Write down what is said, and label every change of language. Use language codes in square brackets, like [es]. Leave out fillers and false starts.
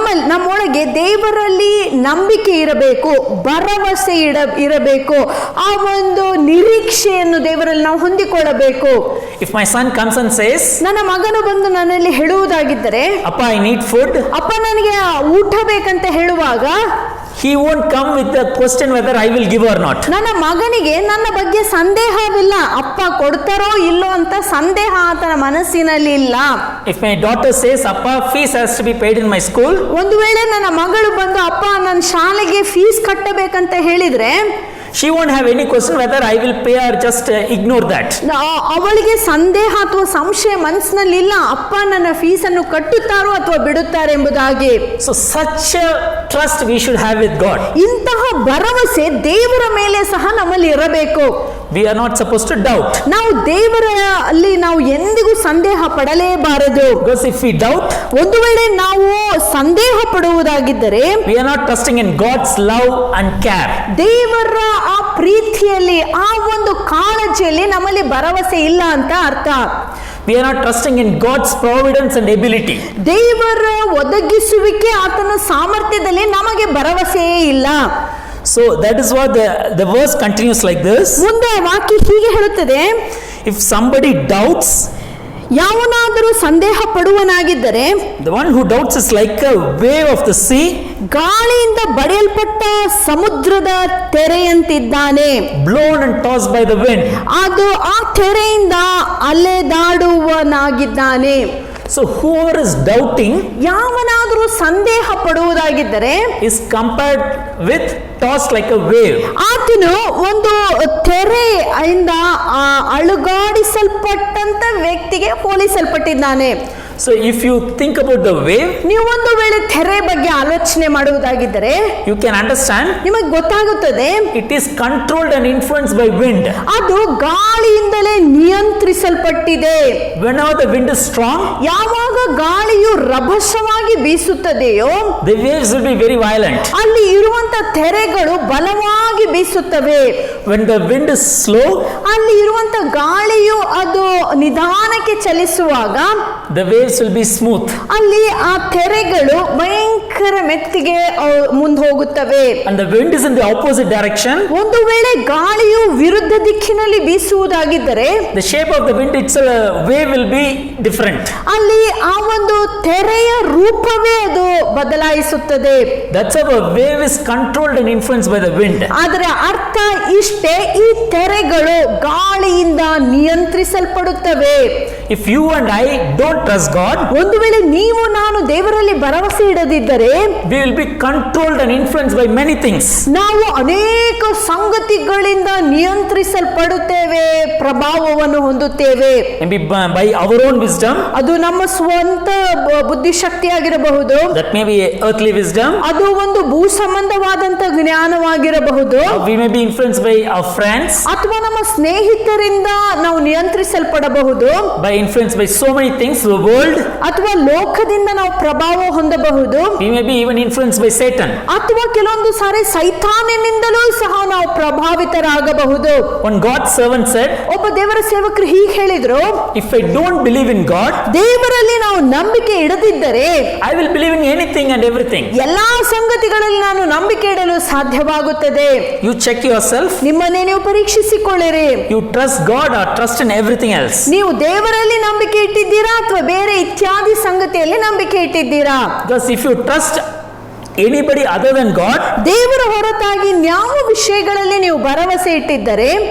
[kn] ನಮ್ಮೊಳಗೆ ದೇವರಲ್ಲಿ ನಂಬಿಕೆ ಇರಬೇಕು, ಭರವಸೆ ಇರಬೇಕು, ಆ ಒಂದು ನಿರೀಕ್ಷೆಯನ್ನು ದೇವರಲ್ಲಿ ನಾವು ಹೊಂದಿಕೊಳ್ಳಬೇಕು. [en] If my son comes and says, [kn] ನನ್ನ ಮಗನು ಬಂದು ನನ್ನಲ್ಲಿ ಹೇಳುವುದಾಗಿದ್ದರೆ, [en] Appa, I need food, [kn] ಅಪ್ಪ ನನಗೆ ಊಟ ಬೇಕಂತ ಹೇಳುವಾಗ [en] he won't come with the question whether I will give or not. [kn] ನನ್ನ ಮಗನಿಗೆ ನನ್ನ ಬಗ್ಗೆ ಸಂದೇಹವಿಲ್ಲ, ಅಪ್ಪ ಕೊಡ್ತಾರೋ ಇಲ್ಲೋ ಅಂತ ಸಂದೇಹ ಆತನ ಮನಸ್ಸಿನಲ್ಲಿ ಇಲ್ಲ. [en] If my daughter says, Appa, fees has to be paid in my school, [kn] ಒಂದು ವೇಳೆ ನನ್ನ ಮಗಳು ಬಂದು ಅಪ್ಪ ನನ್ನ ಶಾಲೆಗೆ ಫೀಸ್ ಕಟ್ಟಬೇಕಂತ ಹೇಳಿದ್ರೆ, [en] she won't have any question whether I will pay or just ignore that. [kn] ಅವಳಿಗೆ ಸಂದೇಹ ಅಥವಾ ಸಂಶಯ ಮನಸ್ಸಿನಲ್ಲಿ ಇಲ್ಲ, ಅಪ್ಪ ನನ್ನ ಫೀಸನ್ನು ಕಟ್ಟುತ್ತಾರೋ ಅಥವಾ ಬಿಡುತ್ತಾರೆ ಎಂಬುದಾಗಿ. [en] So such a trust we should have with God. [kn] ಇಂತಹ ಭರವಸೆ ದೇವರ ಮೇಲೆ ಸಹ ನಮ್ಮಲ್ಲಿ ಇರಬೇಕು. [en] We are not supposed to doubt. [kn] ನಾವು ದೇವರಲ್ಲಿ ನಾವು ಎಂದಿಗೂ ಸಂದೇಹ ಪಡಲೇಬಾರದು. [en] Because if we doubt, [kn] ಒಂದು ವೇಳೆ ನಾವು ಸಂದೇಹ ಪಡುವುದಾಗಿದ್ದರೆ, [en] we are not trusting in God's love and care. [kn] ದೇವರ ಆ ಪ್ರೀತಿಯಲ್ಲಿ, ಆ ಒಂದು ಕಾಳಜಿಯಲ್ಲಿ ನಮ್ಮಲ್ಲಿ ಭರವಸೆ ಇಲ್ಲ ಅಂತ ಅರ್ಥ. [en] We are not trusting in God's providence and ability. [kn] ದೇವರ ಒದಗಿಸುವಿಕೆ, ಆತನ ಸಾಮರ್ಥ್ಯದಲ್ಲಿ ನಮಗೆ ಭರವಸೆಯೇ ಇಲ್ಲ. [en] So that is what the verse continues like this. [kn] ಮುಂದೆ ವಾಕ್ಯ ಹೀಗೆ ಹೇಳುತ್ತದೆ, [en] If somebody doubts, [kn] ಯಾವನಾದರೂ ಸಂದೇಹ ಪಡುವನಾಗಿದ್ದರೆ, [en] the one who doubts is like a wave of the sea, [kn] ಗಾಳಿಯಿಂದ ಬಡಿಯಲ್ಪಟ್ಟ ಸಮುದ್ರದ ತೆರೆಯಂತಿದ್ದಾನೆ, [en] blown and tossed by the wind. [kn] ಅದು ಆ ತೆರೆಯಿಂದ ಅಲೆದಾಡುವನಾಗಿದ್ದಾನೆ. [en] So whoever is doubting [kn] ಯಾವನಾದರೂ ಸಂದೇಹ ಪಡುವುದಾಗಿದ್ದರೆ [en] is compared with tossed like a wave. [kn] ಆತನು ಒಂದು ತೆರೆಯಿಂದ ಅಲುಗಾಡಿಸಲ್ಪಟ್ಟಂತ ವ್ಯಕ್ತಿಗೆ ಹೋಲಿಸಲ್ಪಟ್ಟಿದ್ದಾನೆ. [en] So if you think about the wave, [kn] ನೀವು ಒಂದು ವೇಳೆ ತೆರೆ ಬಗ್ಗೆ ಆಲೋಚನೆ ಮಾಡುವುದಾಗಿದ್ದರೆ [en] you can understand [kn] ನಿಮಗೆ ಗೊತ್ತಾಗುತ್ತದೆ, [en] it is controlled and influenced by wind. [kn] ಅದು ಗಾಳಿಯಿಂದಲೇ ನಿಯಂತ್ರಿಸಲ್ಪಟ್ಟಿದೆ. [en] Whenever the wind is strong, [kn] ಯಾವಾಗ ಗಾಳಿಯು ರಭಸವಾಗಿ ಬೀಸುತ್ತದೆಯೋ, [en] the waves will be very violent. [kn] ಅಲ್ಲಿ ಇರುವಂತ ತೆರೆಗಳು ಬಲವಾಗಿ ಬೀಸುತ್ತವೆ. [en] When the wind is slow, [kn] ಅಲ್ಲಿ ಇರುವಂತ ಗಾಳಿಯು ಅದು ನಿಧಾನಕ್ಕೆ ಚಲಿಸುವಾಗ [en] the waves will be smooth. [kn] ಅಲ್ಲಿ ಆ ತೆರೆಗಳು ಭಯಂಕರ ಮೆತ್ತಿಗೆ ಮುಂದೆ ಹೋಗುತ್ತವೆ. [en] And the wind is in the opposite direction. [kn] ಒಂದು ವೇಳೆ ಗಾಳಿಯು ವಿರುದ್ಧ ದಿಕ್ಕಿನಲ್ಲಿ ಬೀಸುವುದಾಗಿದ್ದರೆ, [en] the shape of the wind itself, wave will be different. [kn] ಅಲ್ಲಿ ಆ ಒಂದು ತೆರೆಯ ರೂಪವೇ ಅದು ಬದಲಾಯಿಸುತ್ತದೆ. [en] That's how a wave is controlled and influenced by the wind. [kn] ಆದರೆ ಅರ್ಥ ಇಷ್ಟೇ, ಈ ತೆರೆಗಳು ಗಾಳಿಯಿಂದ ನಿಯಂತ್ರಿಸಲ್ಪಡುತ್ತವೆ. [en] If you and I don't trust God, [kn] ಒಂದು ವೇಳೆ ನೀವು ನಾನು ದೇವರಲ್ಲಿ ಭರವಸೆ ಇಡದಿದ್ದರೆ, [en] we will be controlled and influenced by many things. [kn] ನಾವು ಅನೇಕ ಸಂಗತಿಗಳಿಂದ ನಿಯಂತ್ರಿಸಲ್ಪಡುತ್ತೇವೆ, ಪ್ರಭಾವವನ್ನು ಹೊಂದುತ್ತೇವೆ. [en] Maybe by our own wisdom, [kn] ಅದು ನಮ್ಮ ಸ್ವಂತ ಬುದ್ಧಿಶಕ್ತಿಯಾಗಿರಬಹುದು, [en] that may be earthly wisdom. [kn] ಅದು ಒಂದು ಭೂ ಸಂಬಂಧವಾದಂತ ಜ್ಞಾನವಾಗಿರಬಹುದು. [en] We may be influenced by our friends, [kn] ಅಥವಾ ನಮ್ಮ ಸ್ನೇಹಿತರಿಂದ ನಾವು ನಿಯಂತ್ರಿಸಲ್ಪಡಬಹುದು. [en] by influenced by so many things, the world. [kn] ಅಥವಾ ಲೋಕದಿಂದ ನಾವು ಪ್ರಭಾವ ಹೊಂದಬಹುದು. [en] We may be even influenced by Satan. [kn] ಅಥವಾ ಕೆಲವೊಂದು ಸಾರಿ ಸೈತಾನನಿಂದಲೂ ಸಹ ನಾವು ಪ್ರಭಾವಿತರಾಗಬಹುದು. [en] One God's servant said, [kn] ಒಬ್ಬ ದೇವರ ಸೇವಕರು ಹೀಗೆ ಹೇಳಿದ್ರು, [en] if I don't believe in God, [kn] ದೇವರಲ್ಲಿ ನಾವು ನಂಬಿಕೆ ಇಡದಿದ್ದರೆ [en] I will believe in anything and everything. [kn] ಎಲ್ಲಾ ಸಂಗತಿಗಳಲ್ಲಿ ನಾನು ನಂಬಿಕೆ ಇಡಲು ಸಾಧ್ಯವಾಗುತ್ತದೆ. [en] You check yourself. [kn] ನಿಮ್ಮನ್ನೇ ನೀವು ಪರೀಕ್ಷಿಸಿಕೊಳ್ಳಿರಿ. [en] You trust God or trust in everything else? [kn] ನೀವು ದೇವರಲ್ಲಿ ನಂಬಿಕೆ ಇಟ್ಟಿದ್ದೀರಾ ಅಥವಾ ಬೇರೆ ಇತ್ಯಾದಿ ಸಂಗತಿಯಲ್ಲಿ ನಂಬಿಕೆ ಇಟ್ಟಿದ್ದೀರಾ? [en] Because if you trust anybody other than God, [kn] ದೇವರ ಹೊರತಾಗಿ ಯಾವ ವಿಷಯಗಳಲ್ಲಿ ನೀವು ಭರವಸೆ ಇಟ್ಟಿದ್ದರೆ